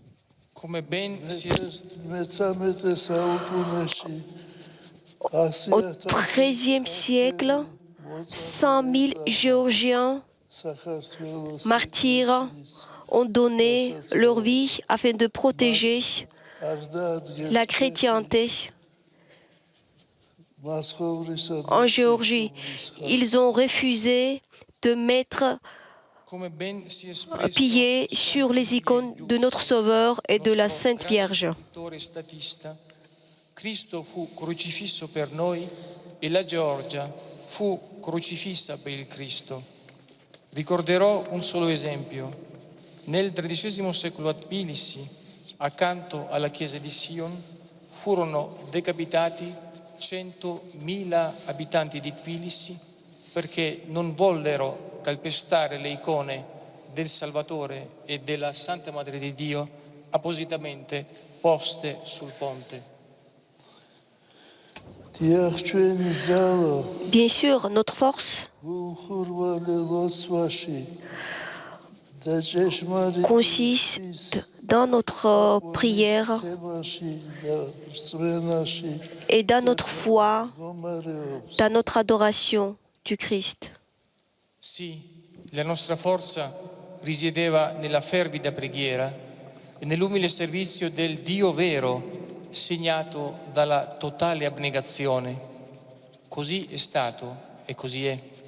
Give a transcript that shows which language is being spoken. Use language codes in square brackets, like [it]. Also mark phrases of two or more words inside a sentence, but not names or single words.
[fr] Au XIIIe siècle, 100 000 Géorgiens martyrs ont donné leur vie afin de protéger la chrétienté en Géorgie. Ils ont refusé de mettre pied sur les icônes de notre Sauveur et de la Sainte Vierge. [it] Cristo fu crocifisso per noi e la Georgia fu crocifissa per il Cristo. Ricorderò un solo esempio. Nel XIII secolo a Tbilisi, accanto alla chiesa di Sion, furono decapitati 100.000 abitanti di Tbilisi perché non vollero calpestare le icone del Salvatore e della Santa Madre di Dio appositamente poste sul ponte. [fr] Bien sûr, notre force consiste dans notre prière et dans notre foi, dans notre adoration du Christ. [it] Sì, la nostra forza risiedeva nella fervida preghiera e nell'umile servizio del Dio vero, segnato dalla totale abnegazione. Così è stato e così è.